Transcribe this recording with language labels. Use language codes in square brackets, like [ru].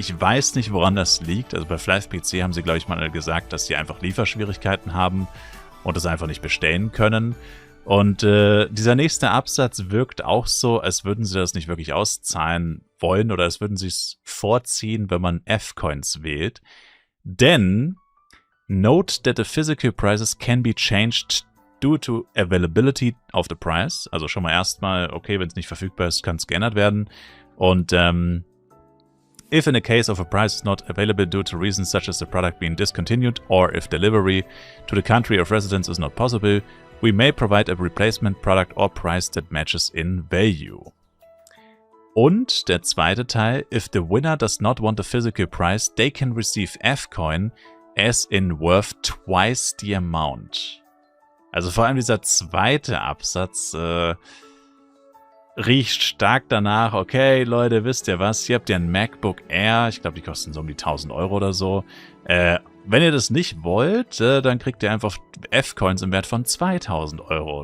[de] Ich weiß nicht, woran das liegt. Also bei Flive PC haben sie, glaube ich, mal gesagt, dass sie einfach Lieferschwierigkeiten haben und es einfach nicht bestellen können. Und dieser nächste Absatz wirkt auch so, als würden sie das nicht wirklich auszahlen wollen oder als würden sie es vorziehen, wenn man F-Coins wählt. [en] Denn note that the physical prices can be changed due to availability of the price. [de] Also schon mal erstmal, okay, wenn es nicht verfügbar ist, kann es geändert werden. [en] Und if in a case of a price is not available due to reasons such as the product being discontinued or if delivery to the country of residence is not possible, we may provide a replacement product or price that matches in value. [de] Und der zweite Teil, [en] if the winner does not want a physical price, they can receive F-Coin as in worth twice the amount. [de] Also vor allem dieser zweite Absatz riecht stark danach, okay, Leute, wisst ihr was, hier habt ihr ein MacBook Air, ich glaube, die kosten so um die 1.000 Euro oder so. Wenn ihr das nicht wollt, dann kriegt ihr einfach F-Coins im Wert von 2.000 Euro.